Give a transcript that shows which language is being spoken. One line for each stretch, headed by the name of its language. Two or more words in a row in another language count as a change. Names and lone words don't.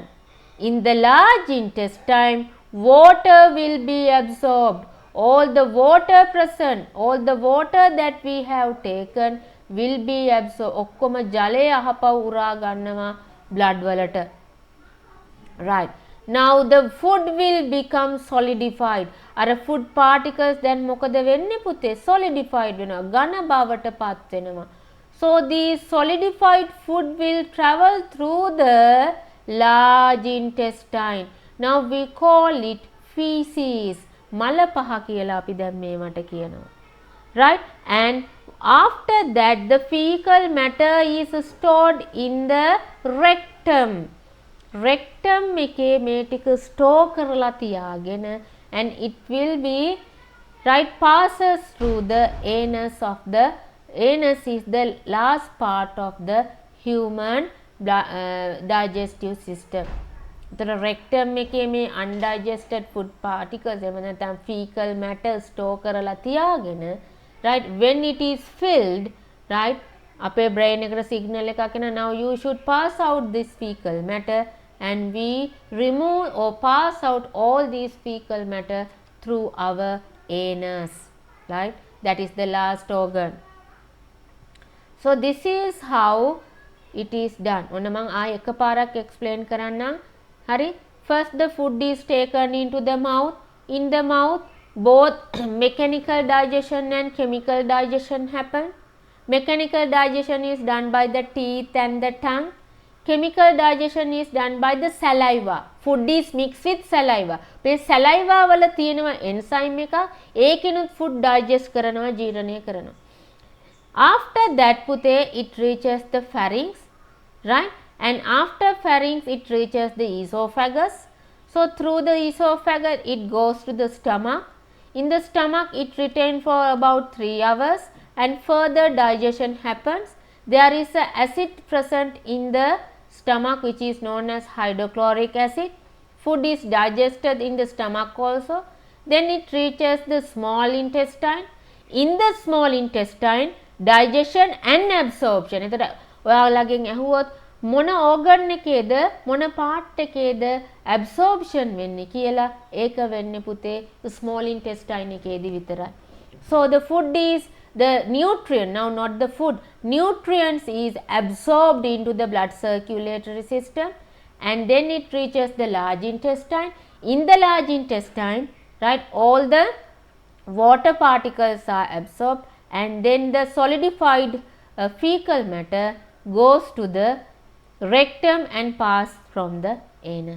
English: In the large intestine, water will be absorbed. All the water present, all the water that we have taken will be absorbed.
Sinhala: ඔක්කොම ජලය අහපව උරා ගන්නවා blood වලට.
English: Right. Now the food will become solidified.
Sinhala: අර
English: food particles
Sinhala: then මොකද වෙන්නේ පුතේ? solidified වෙනවා. ඝන බවට පත් වෙනවා.
English: So these solidified food will travel through the large intestine. Now we call it feces.
Sinhala: මල පහ කියලා අපි දැන් මේවට කියනවා.
English: Right? And after that the fecal matter is stored in the rectum. Rectum
Sinhala: එකේ මේ ටික
English: store
Sinhala: කරලා තියාගෙන
English: and it will be right passes through the anus of the anus is the last part of the human digestive system. The rectum
Sinhala: එකේ මේ
English: undigested food particles
Sinhala: එහෙම නැත්නම්
English: fecal matter store
Sinhala: කරලා තියාගෙන
English: right when it is filled right
Sinhala: අපේ brain එකට signal එකක් එන
English: now you should pass out this fecal matter and we remove or pass out all these fecal matter through our anus, right? That is the last organ. So this is how it is done.
Sinhala: ඔන්න මම ආයෙ එකපාරක් explain කරන්නම්. හරි?
English: First the food is taken into the mouth. In the mouth both mechanical digestion and chemical digestion happen. Mechanical digestion is done by the teeth and the tongue. Chemical digestion is done by the saliva. Food is mixed with saliva.
Sinhala: මේ saliva වල තියෙනවා enzyme එකක්. ඒකිනුත්
English: food digest
Sinhala: කරනවා, ජීර්ණය කරනවා.
English: After that පුතේ it reaches the pharynx, right? And after pharynx it reaches the esophagus. So through the esophagus it goes to the stomach. In the stomach it retains for about 3 hours and further digestion happens. There is a acid present in the stomach which is known as hydrochloric acid. Food is digested in the stomach also. Then it reaches the small intestine. In the small intestine digestion and absorption.
Sinhala: එතකොට ඔයාලගෙන් ඇහුවොත් මොන organ එකේද මොන part එකේද absorption වෙන්නේ කියලා ඒක වෙන්නේ පුතේ
English: small intestine
Sinhala: එකේදී විතරයි.
English: So the food is the nutrient, now not the food, nutrients is absorbed into the blood circulatory system and then it reaches the large intestine. In the large intestine, right, all the water particles are absorbed and then the solidified fecal matter goes to the rectum and pass from the anus.